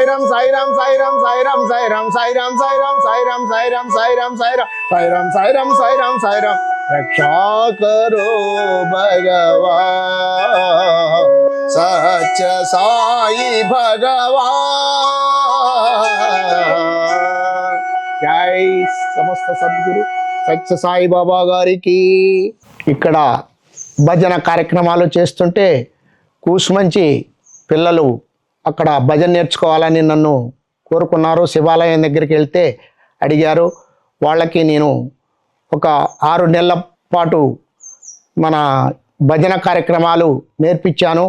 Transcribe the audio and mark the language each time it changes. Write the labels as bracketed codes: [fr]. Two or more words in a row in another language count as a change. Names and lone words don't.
[hi] रक्षा करो भगवान सच्च साई भगवान जय समस्त सद्गुरु సత్య సాయి బాబా గారికి. [te] ఇక్కడ భజన కార్యక్రమాలు చేస్తుంటే కూసుమంచి పిల్లలు అక్కడ భజన నేర్చుకోవాలని నన్ను కోరుకున్నారు. శివాలయం దగ్గరికి వెళ్తే అడిగారు. వాళ్ళకి నేను ఒక 6 నెలల పాటు మన భజన కార్యక్రమాలు నేర్పించాను.